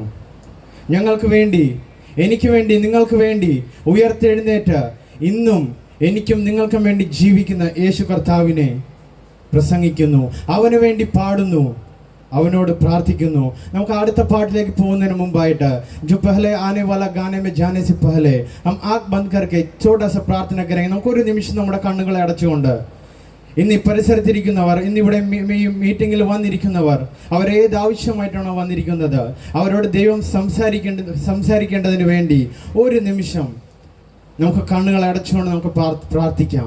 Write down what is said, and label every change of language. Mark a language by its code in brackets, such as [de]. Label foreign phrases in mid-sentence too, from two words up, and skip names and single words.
[ml] ഞങ്ങൾക്ക് വേണ്ടി, എനിക്ക് വേണ്ടി, നിങ്ങൾക്ക് വേണ്ടി ഉയർത്തെഴുന്നേറ്റ് ഇന്നും എനിക്കും നിങ്ങൾക്കും വേണ്ടി ജീവിക്കുന്ന യേശു കർത്താവിനെ പ്രസംഗിക്കുന്നു. അവന് വേണ്ടി പാടുന്നു, അവനോട് പ്രാർത്ഥിക്കുന്നു. നമുക്ക് അടുത്ത പാട്ടിലേക്ക് പോകുന്നതിന് മുമ്പായിട്ട് [hi] जो पहले आने वाला गाने में जाने से पहले हम आँख बंद करके छोटा सा प्रार्थना करेंगे. [ml] നമുക്കൊരു നിമിഷം നമ്മുടെ കണ്ണുകളെ അടച്ചുകൊണ്ട് ഇന്ന് ഈ പരിസരത്തിരിക്കുന്നവർ, ഇന്നിവിടെ മീറ്റിങ്ങിൽ വന്നിരിക്കുന്നവർ, അവരേത് ആവശ്യമായിട്ടാണോ വന്നിരിക്കുന്നത് അവരോട് ദൈവം സംസാരിക്കേണ്ടതിന് വേണ്ടി ഒരു നിമിഷം നമുക്ക് കണ്ണുകളെ അടച്ചുകൊണ്ട് നമുക്ക് പ്രാർത്ഥിക്കാം.